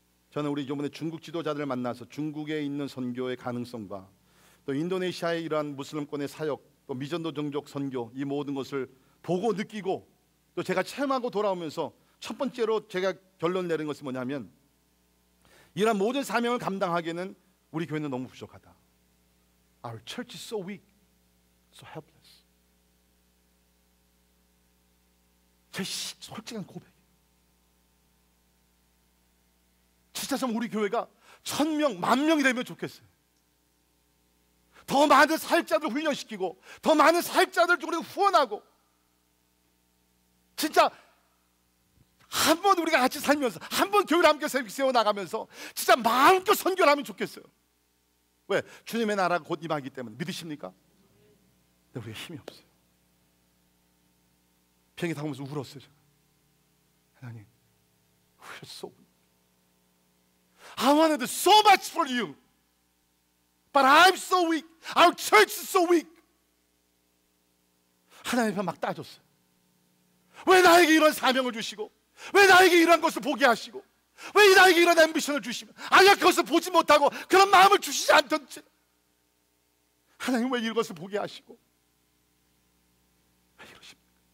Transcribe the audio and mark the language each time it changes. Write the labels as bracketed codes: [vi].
[ko] 저는 우리 이번에 중국 지도자들을 만나서 중국에 있는 선교의 가능성과 또 인도네시아의 이러한 무슬림권의 사역, 또 미전도 종족 선교, 이 모든 것을 보고 느끼고 또 제가 체험하고 돌아오면서 첫 번째로 제가 결론 내린 것은 뭐냐면, 이러한 모든 사명을 감당하기에는 우리 교회는 너무 부족하다. [en] Our church is so weak, so helpless. [ko] 제 솔직한 고백이에요. 진짜 좀 우리 교회가 1000명, 10,000명이 되면 좋겠어요. 더 많은 사역자들 훈련시키고 더 많은 사역자들 우리가 후원하고, 진짜 한 번 우리가 같이 살면서 한 번 교회를 함께 세워나가면서 진짜 마음껏 선교를 하면 좋겠어요. 왜? 주님의 나라가 곧 임하기 때문에. 믿으십니까? 근데 우리가 힘이 없어요. 비행기 타고 오면서 울었어요. 제가. [en] 하나님, we're so weak. I wanted so much for you, but I'm so weak. Our church is so weak. [ko] 하나님 앞에 막 따졌어요. 왜 나에게 이런 사명을 주시고, 왜 나에게 이런 것을 보게 하시고, 왜 나에게 이런 앰비션을 주시면 아예 그것을 보지 못하고 그런 마음을 주시지 않던지, 하나님 왜 이것을 보게 하시고 왜 이러십니까?